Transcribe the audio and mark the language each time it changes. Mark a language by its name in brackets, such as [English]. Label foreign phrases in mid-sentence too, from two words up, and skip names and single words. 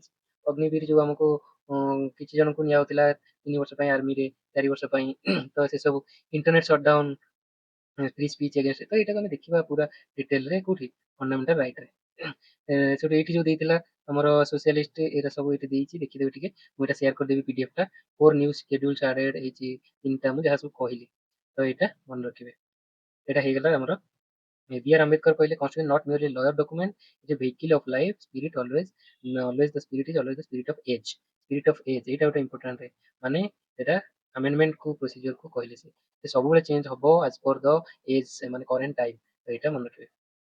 [Odia] ଅଗ୍ନିବୀର ଯୋଉ ଆମକୁ କିଛି ଜଣଙ୍କୁ ନିଆଯାଉଥିଲା 3 ବର୍ଷ ପାଇଁ ଆର୍ମିରେ, 4 ବର୍ଷ ପାଇଁ ତ ସେ ସବୁ [English] internet shutdown, free speech against, [Odia] ତ ଏଇଟାକୁ ଆମେ ଦେଖିବା ପୁରା ଡିଟେଲରେ କୋଉଠି, [English] fundamental rightରେ। [Odia] ସେଠୁ ଏଇଠି ଯୋଉ ଦେଇଥିଲା ଆମର ସୋସିଆଲିଷ୍ଟ, ଏଇଟା ସବୁ ଏଇଠି ଦେଇଛି, ଦେଖିଦେବେ ଟିକେ। ମୁଁ ଏଇଟା ସେୟାର କରିଦେବି PDF ଟା। 4 [English] new schedules added [Odia] ହେଇଛି, 3ଟା ମୁଁ ଯାହା ସବୁ କହିଲି, ତ ଏଇଟା ମନେ ରଖିବେ। ଏଇଟା ହେଇଗଲା ଆମର। [English] B.R. Ambedkar କହିଲେ constitution not merely lawyer document, it is a vehicle of life, spirit always the spirit is always the spirit of age, spirit of age, [Odia] ଏଇଟା ଗୋଟେ important ମାନେ ଏଟା amendment କୁ procedure କୁ କହିଲେ, ସେ ସବୁବେଳେ ଚେଞ୍ଜ ହବ [English] as per the age [Odia] ମାନେ current time, ଏଇଟା ମନେ ରଖିବେ।